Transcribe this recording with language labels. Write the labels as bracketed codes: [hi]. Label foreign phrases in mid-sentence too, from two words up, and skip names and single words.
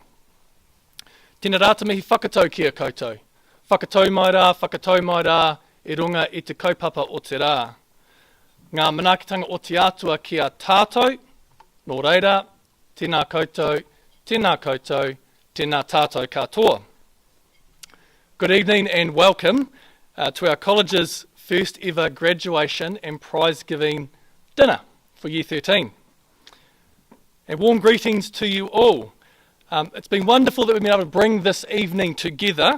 [mi] Tēnei rā te mihi whakatau ki a koutou. Whakatau mai rā, i runga i te kaupapa o te rā. Ngā manaakitanga o te atua ki a tātou, nō reira, tēnā koutou, tēnā koutou, tēnā tātou katoa. [en] Good evening and welcome to our college's first ever graduation and prize giving dinner for Year 13. And warm greetings to you all. It's been wonderful that we've been able to bring this evening together.